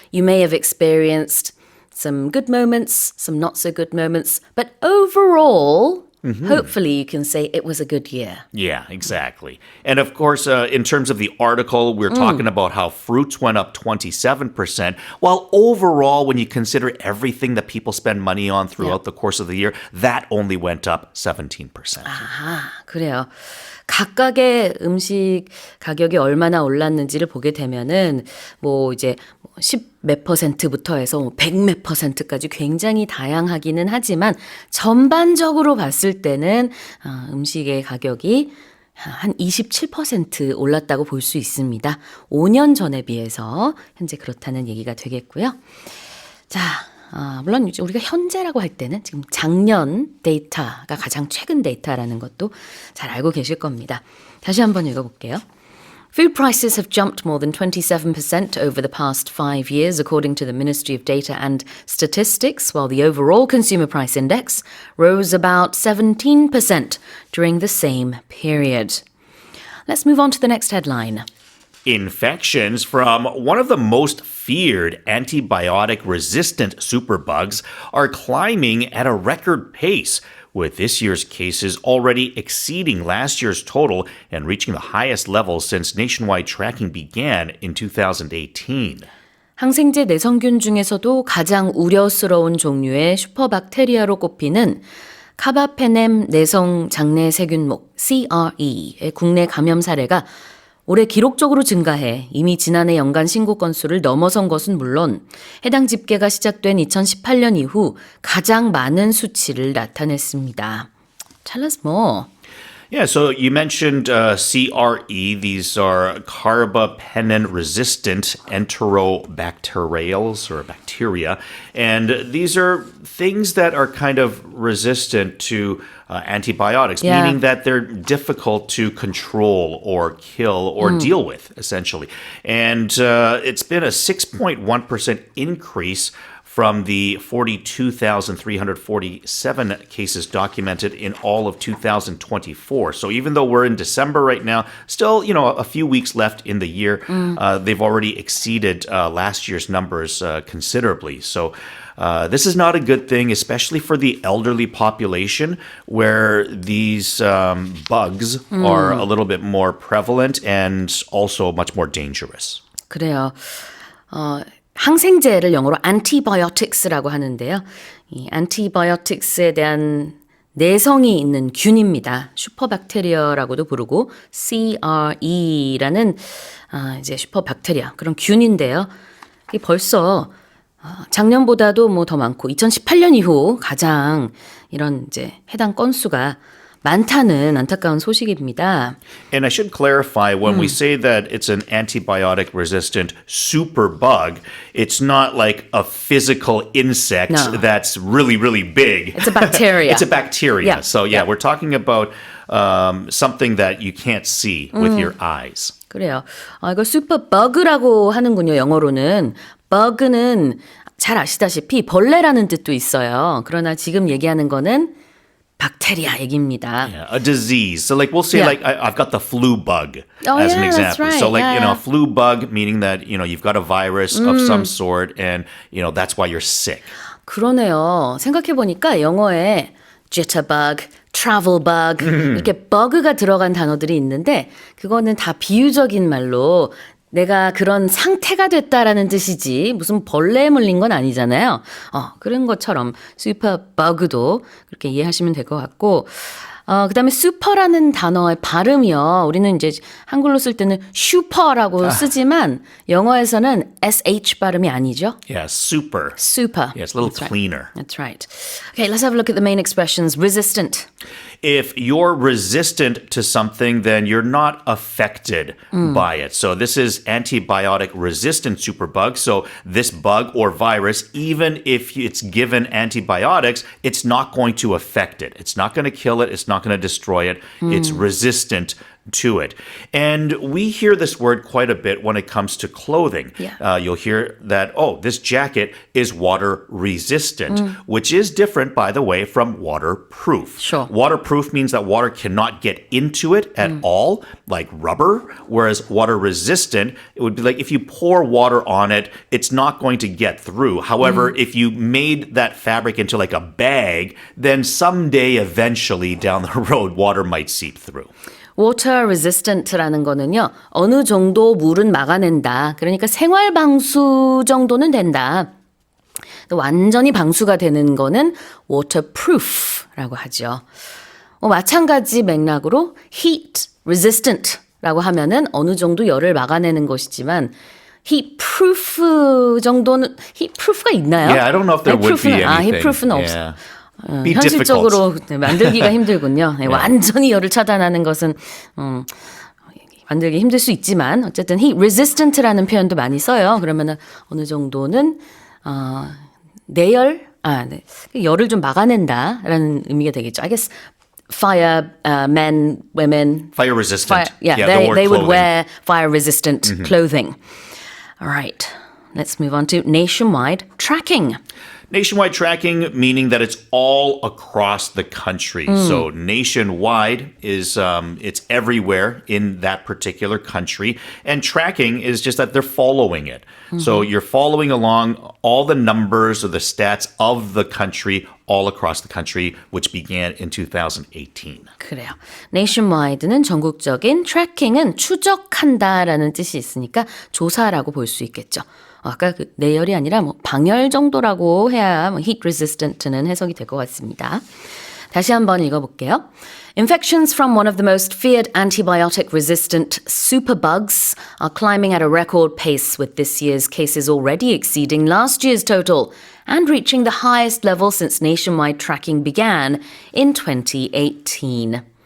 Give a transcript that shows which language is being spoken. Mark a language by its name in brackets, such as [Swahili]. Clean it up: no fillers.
[English] You may have experienced some good moments, some not so good moments, but overall, hopefully you can say it was a good year. Yeah, exactly. And of course, in terms of the article, we're talking about how fruits went up 27%, while overall, when you consider everything that people spend money on throughout the course of the year, that only went up 17%. [Korean] 아, 그래요. 각각의 음식 가격이 얼마나 올랐는지를 보게 되면은 이제 10몇 %부터 해서 100몇 %까지 굉장히 다양하기는 하지만 전반적으로 봤을 때는 음식의 가격이 한 27% 올랐다고 볼 수 있습니다. 5년 전에 비해서 현재 그렇다는 얘기가 되겠고요. 자, 물론 우리가 현재라고 할 때는 지금 작년 데이터가 가장 최근 데이터라는 것도 잘 알고 계실 겁니다. 다시 한번 읽어볼게요. [English] Food prices have jumped more than 27% over the past 5 years, according to the Ministry of Data and Statistics, while the overall consumer price index rose about 17% during the same period. Let's move on to the next headline. Infections from one of the most feared antibiotic-resistant superbugs are climbing at a record pace, with this year's cases already exceeding last year's total and reaching the highest level since nationwide tracking began in 2018. 항생제 내성균 중에서도 가장 우려스러운 종류의 슈퍼박테리아로 꼽히는 카바페넴 내성 장내 세균목 CRE의 국내 감염 사례가 올해 기록적으로 증가해 이미 지난해 연간 신고 건수를 넘어선 것은 물론 해당 집계가 시작된 2018년 이후 가장 많은 수치를 나타냈습니다. Tell us more. Yeah, so you mentioned CRE. These are carbapenem-resistant enterobacteriales or bacteria. And these are things that are kind of resistant to antibiotics, Yeah. meaning that they're difficult to control or kill or deal with, essentially. And it's been a 6.1% increase from the 42,347 cases documented in all of 2024. So even though we're in December right now, still, a few weeks left in the year, they've already exceeded last year's numbers considerably. So this is not a good thing, especially for the elderly population, where these bugs are a little bit more prevalent and also much more dangerous. [Korean] 그래요. 항생제를 영어로 antibiotics라고 하는데요. 이 antibiotics에 대한 내성이 있는 균입니다. 슈퍼박테리아라고도 부르고 CRE라는 이제 슈퍼박테리아 그런 균인데요. 이게 벌써 작년보다도 뭐 더 많고 2018년 이후 가장 이런 이제 해당 건수가 많다는 안타까운 소식입니다. [English] And I should clarify, when we say that it's an antibiotic-resistant superbug, it's not like a physical insect No. that's really, really big. It's a bacteria. It's a bacteria. Yeah. So we're talking about something that you can't see with your eyes. [Korean] 그래요. 이거 슈퍼버그라고 하는군요. 영어로는. 버그는 잘 아시다시피 벌레라는 뜻도 있어요. 그러나 지금 얘기하는 거는 박테리아 얘기입니다. [English] Yeah, a disease. So like we'll say Yeah. like I've got the flu bug Oh, as an yeah, that's example. So right. like, Yeah, a flu bug meaning that, you've got a virus of some sort and, that's why you're sick. [Korean] 그러네요. 생각해보니까 영어에 jitterbug, travel bug 이렇게 bug가 들어간 단어들이 있는데 그거는 다 비유적인 말로 내가 그런 상태가 됐다라는 뜻이지 무슨 벌레에 물린 건 아니잖아요. 그런 것처럼 슈퍼버그도 그렇게 이해하시면 될 것 같고 그다음에 슈퍼라는 단어의 발음이요. 우리는 이제 한글로 쓸 때는 슈퍼라고 쓰지만 영어에서는 SH 발음이 아니죠. [English] Yeah, super. Super. Yeah, it's a little That's right. cleaner. That's right. Okay, let's have a look at the main expressions. Resistant. If you're resistant to something, then you're not affected by it. So this is antibiotic resistant superbug. So this bug or virus, even if it's given antibiotics, it's not going to affect it. It's not going to kill it. It's not going to destroy it. It's resistant to it. And we hear this word quite a bit when it comes to clothing. Yeah. You'll hear that, this jacket is water resistant, which is different, by the way, from waterproof. Sure. Waterproof means that water cannot get into it at all, like rubber, whereas water resistant, it would be like if you pour water on it, it's not going to get through. However, if you made that fabric into like a bag, then someday, eventually down the road, water might seep through. [Korean] Water resistant라는 거는요. 어느 정도 물은 막아낸다. 그러니까 생활 방수 정도는 된다. 완전히 방수가 되는 거는 waterproof라고 하죠. 마찬가지 맥락으로 heat resistant라고 하면은 어느 정도 열을 막아내는 것이지만 heat proof 정도는 heat proof가 있나요? [English] Yeah, I don't know if there would be anything. heat proof는 Yeah. Be difficult. [Korean] 현실적으로 만들기가 힘들군요. 완전히 열을 차단하는 것은 만들기 힘들 수 있지만 어쨌든 heat resistant라는 표현도 많이 써요. 그러면 어느 정도는 내열, 열을 좀 막아낸다라는 의미가 되겠죠. [English] I guess fire men, women. Fire resistant. They would clothing. wear fire resistant clothing. All right, let's move on to nationwide tracking. Nationwide tracking, meaning that it's all across the country. So nationwide is it's everywhere in that particular country. And tracking is just that they're following it. So you're following along all the numbers or the stats of the country all across the country, which began in 2018. [Korean] 그래요. nationwide는 전국적인, tracking은 추적한다라는 뜻이 있으니까 조사라고 볼 수 있겠죠. 아까 그 내열이 아니라 뭐 방열 정도라고 해야 뭐 heat resistant는 해석이 될 것 같습니다. 다시 한번 읽어볼게요. [English] Infections from one of the most feared antibiotic-resistant superbugs are climbing at a record pace, with this year's cases already exceeding last year's total and reaching the highest level since nationwide tracking began in 2018.